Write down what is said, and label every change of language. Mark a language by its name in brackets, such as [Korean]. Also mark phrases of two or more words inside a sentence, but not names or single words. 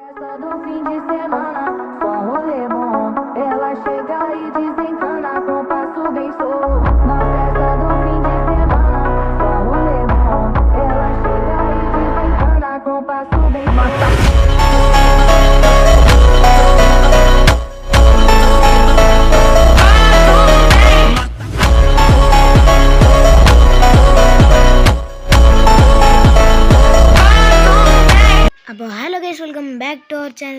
[Portuguese] do fim de semana, só um rolê bom. Ela chega e desencana com um passo bem solto. Na festa do fim de semana, só um rolê bom. Ela chega e desencana com um passo bem solto. [English] അപ്പോൾ hello guys, welcome back to our channel.